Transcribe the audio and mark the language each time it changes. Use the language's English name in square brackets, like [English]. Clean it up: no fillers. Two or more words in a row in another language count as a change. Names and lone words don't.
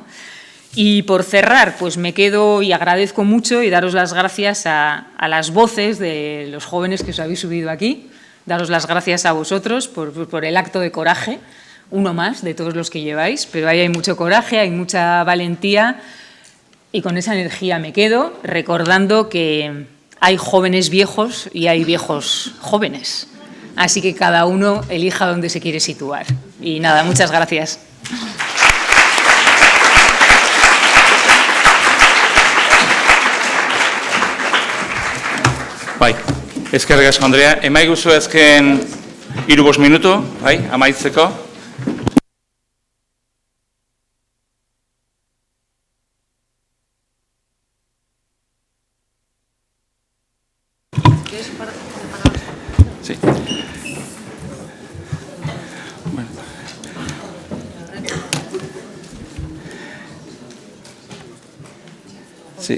[Spanish] Y por cerrar, pues me quedo y agradezco mucho y daros las gracias a las voces de los jóvenes que os habéis subido aquí, daros las gracias a vosotros por el acto de coraje, uno más de todos los que lleváis, pero ahí hay mucho coraje, hay mucha valentía. Y con esa energía me quedo, recordando que hay jóvenes viejos y hay viejos jóvenes. Así que cada uno elija dónde se quiere situar. Y nada, muchas gracias. [Basque] Bai, eskerrik asko, Andrea. Emaiguzu azken 3-5 minutu, bai, amaitzeko. [Spanish] Sí. Bueno. Sí.